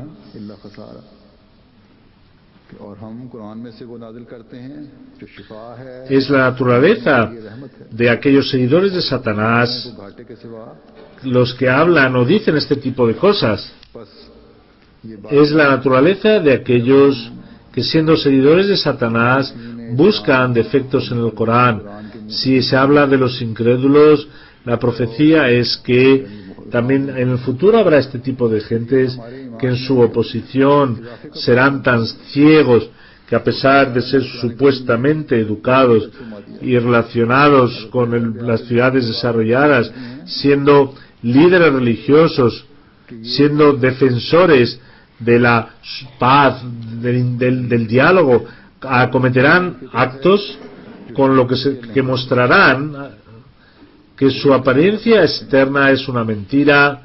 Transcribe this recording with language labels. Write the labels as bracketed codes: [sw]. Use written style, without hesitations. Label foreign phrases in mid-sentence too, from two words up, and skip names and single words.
[ar] إلا خسارا [ur] اور ہم قرآن میں سے وہ نازل کرتے ہیں جو شفا ہے [es] es la naturaleza [ur] رحمت ہے [es] de aquellos seguidores de Satanás [ur] وہ گھاٹے کے سوا [es] los que hablan o dicen este tipo de cosas. [ur] بس یہ بات [es] Es la naturaleza de aquellos que siendo seguidores de Satanás buscan defectos en el Corán. Si se habla de los incrédulos, la profecía es que también en el futuro habrá este tipo de gentes que en su oposición serán tan ciegos que a pesar de ser supuestamente educados y relacionados con las ciudades desarrolladas, siendo líderes religiosos, siendo defensores de la paz, del diálogo, cometerán actos con lo que mostrarán que su apariencia externa es una mentira.